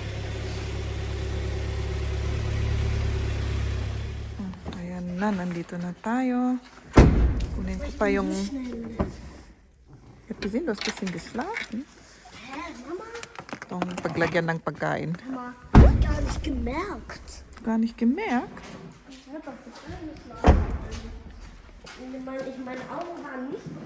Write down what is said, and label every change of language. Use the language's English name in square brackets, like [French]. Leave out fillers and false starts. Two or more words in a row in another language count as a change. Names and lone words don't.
[Filipino] Ayan na, nandito na tayo. Kunin ko pa yung [German] ich hab gesehen, du hast ein bisschen geschlafen. [Filipino] Mama? Itong paglagyan ng pagkain. [German] Mama, gar nicht gemerkt. Gar nicht gemerkt? Ich hab auf die Tür geschlafen. Meine Augen waren nicht.